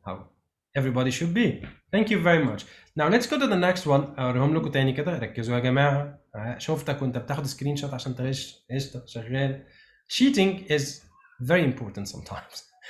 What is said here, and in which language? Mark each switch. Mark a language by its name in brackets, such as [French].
[English] How everybody should be. Thank you very much. Now let's go to the next one. [Arabic] اوريهم لكم تاني كده. ركزوا يا جماعه. شفتك وانت بتاخد سكرين شوت عشان تغش. قشطه شغال. [English] Cheating is very important sometimes.